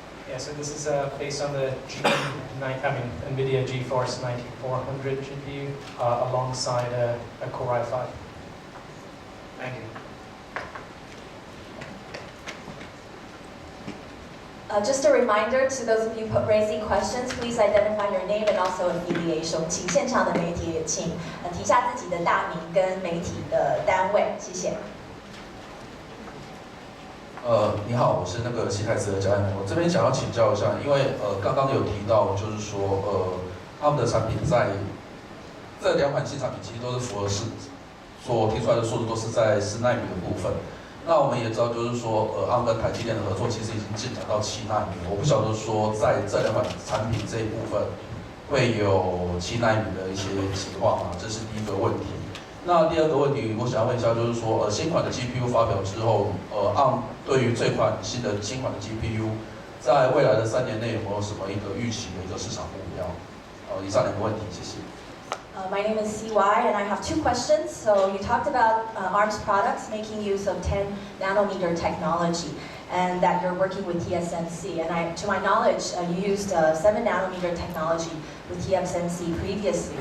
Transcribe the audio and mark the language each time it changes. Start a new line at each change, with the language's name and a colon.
English: Yeah, so this is based on the NVIDIA GeForce 9400 GPU alongside a Core i5. Thank you. Just a reminder to those of you raising questions, please identify your name and also affiliation.
Chinese: 我们请现场的媒体也请提下自己的大名跟媒体的单位，谢谢。你好，我是那个西泰斯的嘉彦，我这边想要请教一下，因为刚刚有提到，就是说他们的产品在这两款新产品其实都是符合所提出来的速度都是在4奈米的部分。那我们也知道，就是说他们跟台积电的合作其实已经进展到7奈米，我不晓得说在这两款产品这一部分会有7奈米的一些情况吗？这是第一个问题。那第二个问题，我想要问一下，就是说，新款的 GPU 发表之后，ARM 对于这款新款的 GPU， 在未来的3年内有没有什么一个预期的一个市场目标？以上两个问题，谢谢。
English: My name is CY, and I have two questions. So you talked about ARM's products making use of 10 nanometer technology, and that you're working with TSMC. And to my knowledge, you used 7 nanometer technology with TSMC previously.